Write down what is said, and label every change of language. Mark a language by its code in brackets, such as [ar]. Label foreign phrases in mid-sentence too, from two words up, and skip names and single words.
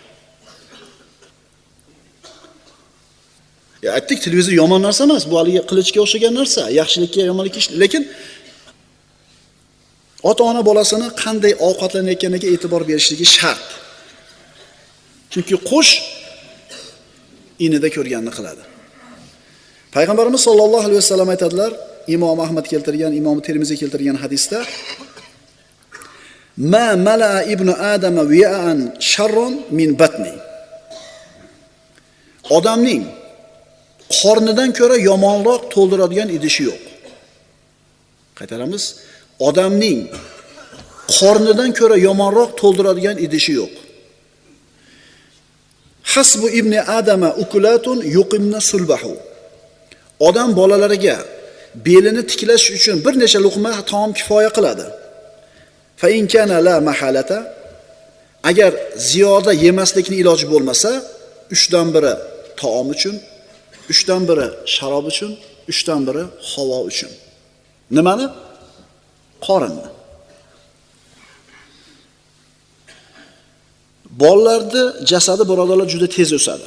[uz] Ya aytdik, televizor yomon narsa emas, bu haliga qilichga o'xshagan narsa, yaxshilikka, yomonlikka ish, lekin ota-ona bolasini qanday ovqatlanayotganiga e'tibor berishligi shart. Chunki qush inida ko'rganini qiladi. Payg'ambarimiz [ar] sollallohu alayhi vasallam [uz] aytadilar, Imom Ahmad keltirgan, Imom Termiziy keltirgan hadisda: [ar] "Ma mala ibnu adama wi'an sharron min batni." [uz] Odamning qornidan ko'ra yomonroq to'ldiradigan idishi yo'q. Qaytaramiz. Odamning qornidan ko'ra yomonroq to'ldiradigan idishi yo'q. [ar] Hasbu ibni adama ukulatun yuqimna sulbahu. [uz] Odam bolalariga belini tiklash uchun bir necha luqma taom kifoya qiladi. [ar] Fa in kana la mahalata, [uz] agar ziyoda yemaslikning iloji bo'lmasa, 3 dan biri taom uchun, 3 dan biri sharob uchun, 3 dan biri havo uchun. Nimani? Qorinni. Bolalarning jasadi, birodarlar, juda tez o'sadi.